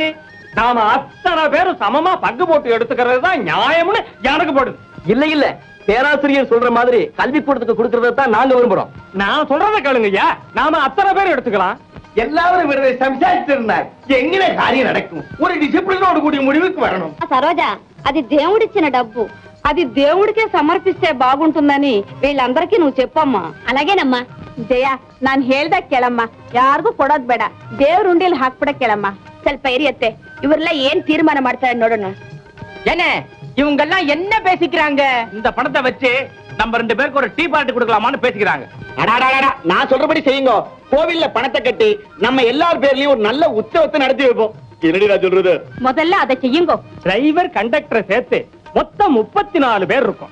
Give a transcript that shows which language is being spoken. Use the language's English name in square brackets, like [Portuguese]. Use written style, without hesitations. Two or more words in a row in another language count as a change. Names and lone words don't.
[Tamil] நாம அத்தனை பேரும் சமமா பங்கு போட்டு எடுத்துக்கிறது தான் நியாயம்னு எனக்கு படுது. இல்ல பேராசிரியர் சொல்ற மாதிரி கல்வி கூடத்துக்கு கொடுக்கறத தான் நாங்க விரும்புறோம். நான் சொல்றத கேளுங்கய்யா. நாம அத்தனை பேர் எடுத்துக்கலாம். எல்லாரும் சம்சாரித்து இருந்தார். எங்கே காரியம் நடக்கும்? ஒரு டிசிப்ளினோடு கூடிய முடிவுக்கு வரணும். [Telugu] సరోజా, అది దేవుడిచ్చిన డబ్బు. అది దేవుడికే సమర్పిస్తే బాగుంటుందని వీళ్ళందరికీ నువ్వు చెప్పమ్మా. అలాగేనమ్మా. [Kannada] ಜಯ, ನಾನ್ ಹೇಳ್ದಾಗ ಕೇಳಮ್ಮ. ಯಾರಿಗೂ ಕೊಡೋದ್ ಬೇಡ. ದೇವ್ರ ಉಂಡಿಯಲ್ಲಿ ಹಾಕ್ಬಿಡ ಕೇಳಮ್ಮ. ಸ್ವಲ್ಪ ಇರಿಯತ್ತೆ. ಇವರೆಲ್ಲ ಏನ್ ತೀರ್ಮಾನ ಮಾಡ್ತಾರೆ ನೋಡೋಣ. [Tamil] என்ன இவங்க எல்லாம் என்ன பேசிக்கிறாங்க? இந்த பணத்தை வச்சு நம்ம 2 பேருக்கு ஒரு டீ பார்ட்டி கொடுக்கலாமான்னு பேசிக்கிறாங்க. நான் சொல்றபடி செய்யுங்க. கோவில்ல பணத்தை கட்டி நம்ம எல்லார் பேர்லயும் ஒரு நல்ல உற்சவத்தை நடத்தி வைப்போம். என்னடி நான் சொல்றது? முதல்ல அதை செய்யுங்க. டிரைவர் கண்டக்டரை சேர்த்து மொத்தம் 34 பேர் இருக்கும்.